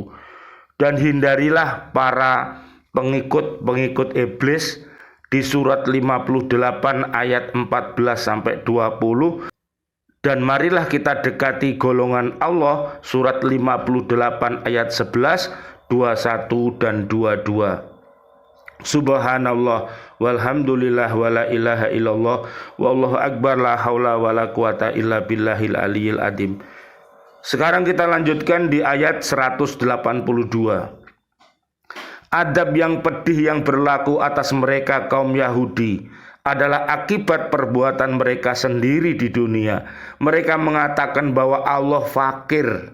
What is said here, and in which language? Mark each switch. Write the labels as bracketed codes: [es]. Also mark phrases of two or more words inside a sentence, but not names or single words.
[id] Dan hindarilah para pengikut-pengikut iblis di surat 58 ayat 14 sampai 20. Dan marilah kita dekati golongan Allah surat 58 ayat 11, 21 dan 22. [ar] سبحان الله والحمد لله ولا إله إلا الله والله أكبر لا حول ولا قوة إلا بالله العلي العظيم. [id] Sekarang kita lanjutkan di ayat 182. Adab yang pedih yang berlaku atas mereka kaum Yahudi adalah akibat perbuatan mereka sendiri di dunia. Mereka mengatakan bahwa Allah fakir.